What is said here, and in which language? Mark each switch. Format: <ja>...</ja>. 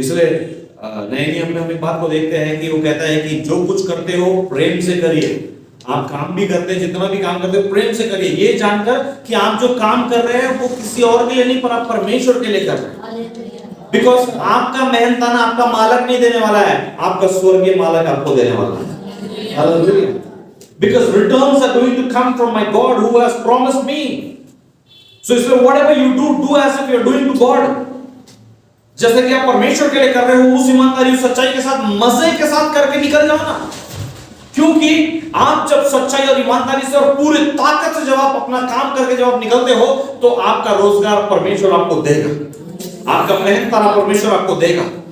<hi>इसलिए नए नियम में हम एक बात को देखते हैं कि वो कहता है कि जो कुछ करते हो प्रेम से करिए। आप काम भी करते हैं, जितना भी काम करते हो प्रेम से करिए, ये जानकर कि आप जो काम कर रहे हैं वो किसी और के लिए नहीं पर आप परमेश्वर के लिए कर रहे हैं। बिकॉज आपका मेहनताना आपका मालक नहीं देने वाला है, आपका स्वर्गीय मालक आपको देने वाला है। Hallelujah.</hi> <en>Because returns are going to come from my God who has promised me. So इसलिए whatever you do as if you are doing to God.</en> <hi>जैसे कि आप परमेश्वर के लिए कर रहे हो, उस ईमानदारी सच्चाई के साथ मजे के साथ करके निकल जाओ ना। क्योंकि आप जब सच्चाई और ईमानदारी से और पूरी ताकत से जब आप अपना काम करके जब आप निकलते हो तो आपका रोजगार परमेश्वर आपको देगा, आपका मेहनताना परमेश्वर आपको देगा।</hi>